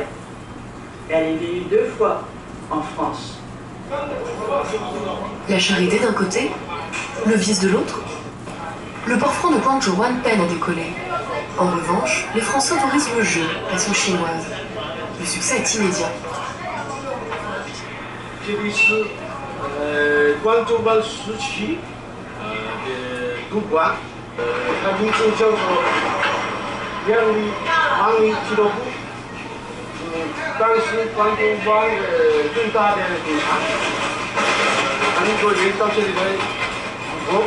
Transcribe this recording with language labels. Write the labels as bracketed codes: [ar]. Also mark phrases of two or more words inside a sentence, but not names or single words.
[fr] Et elle est venue 2 fois en France. La charité d'un côté, le vice de l'autre. Le port franc de Guangzhouwan peine à décoller. En revanche, les Français autorisent le jeu, façon chinoise. Le succès est immédiat. [zh] 这里是光州湾时期的赌馆，它名字叫做王里俱乐部。当时光州湾最大的赌场，很多人到这里来赌博。